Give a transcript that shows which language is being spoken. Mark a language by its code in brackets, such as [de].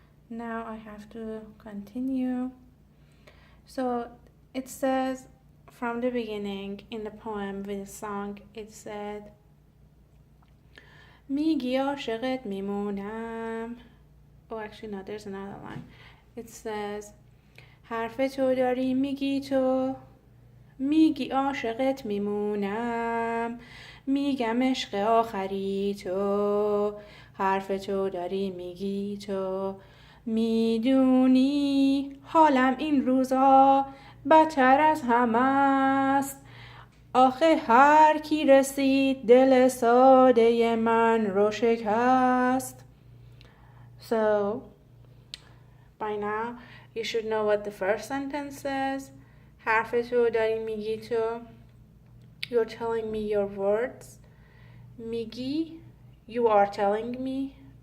[en] Now I have to continue. So it says from the beginning in the poem with the song, it said [fa] میگی عاشقت میمونم. [en] Oh, actually no, there's another line. It says [fa] حرف تو داری میگی تو، میگی عاشقت میمونم، میگم عشق آخری تو، حرف تو داری میگی تو، میدونی حالم این روزا بدتر از همه است، آخه هر کی رسید دل ساده من رو شکست. [en] So by now you should know what the first sentence says. [fa] حرف تو داری میگی تو. [en] You're telling me your words. [fa] میگی, [en] you are telling me.